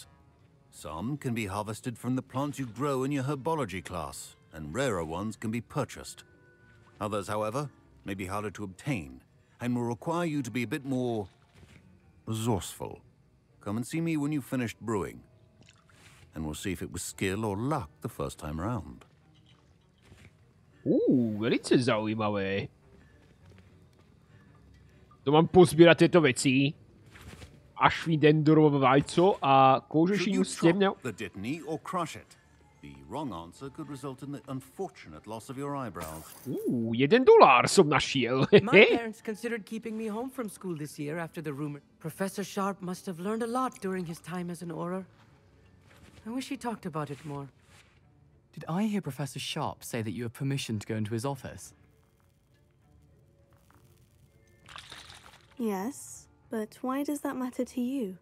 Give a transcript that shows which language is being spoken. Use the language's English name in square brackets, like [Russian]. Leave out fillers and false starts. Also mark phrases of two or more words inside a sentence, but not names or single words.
[English] Some can be harvested from the plants you grow in your herbology class, and rarer ones can be purchased. Others, however, may be harder to obtain, and will require you to be a bit more resourceful. Come and see me when you've finished brewing, and we'll see if it was skill or luck the first time around. [Slovak] Velice zaujímavé. To mám pozbierať tieto veci. Ashwindendorovo vajco a kouřešinu stevňa. [English] The Dittany or crush it. The wrong answer could result in the unfortunate loss of your eyebrows. [Slovak] $1 som našiel. [English] My parents considered keeping me home from school this year after the rumor. Professor Sharp must have learned a lot during his time as an Auror. I wish he talked about it more. Did I hear Professor Sharp say that you have permission to go into his office? Yes, but why does that matter to you?